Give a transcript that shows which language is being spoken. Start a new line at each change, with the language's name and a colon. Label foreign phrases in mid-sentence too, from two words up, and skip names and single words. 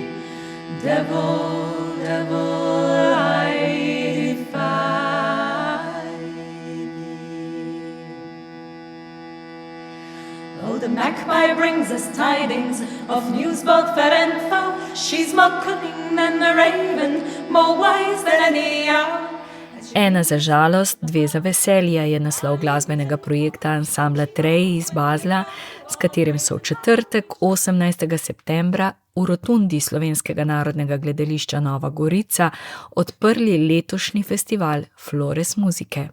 English: Devil, devil, I defy thee. Oh, the magpie brings us tidings of news both fair and foul. She's more cunning than the raven, more wise than any owl.
Slovenian: Ena za žalost, 2 za veselje je naslov glasbenega projekta ansambla Treji iz Basla, s katerim so v četrtek, 18. septembra, v rotundi Slovenskega narodnega gledališča Nova Gorica odprli letošnji festival Flores muzike.